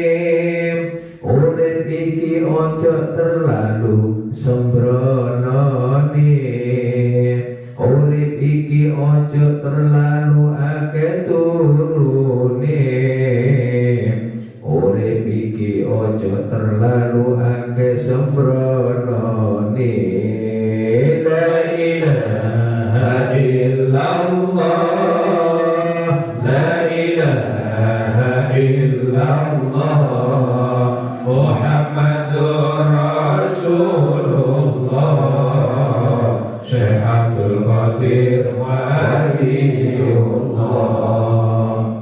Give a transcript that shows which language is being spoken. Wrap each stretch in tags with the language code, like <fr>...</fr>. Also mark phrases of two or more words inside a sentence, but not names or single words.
<jv>urip iki ojo terlalu sembronone, urip iki ojo terlalu akeh turune, urip iki ojo terlalu akeh sembronone.</jv> <ar>لا إله إلا الله لا إله إلا الله, محمد رسول الله, Syekh Abdul Qadir Waliullah.</ar>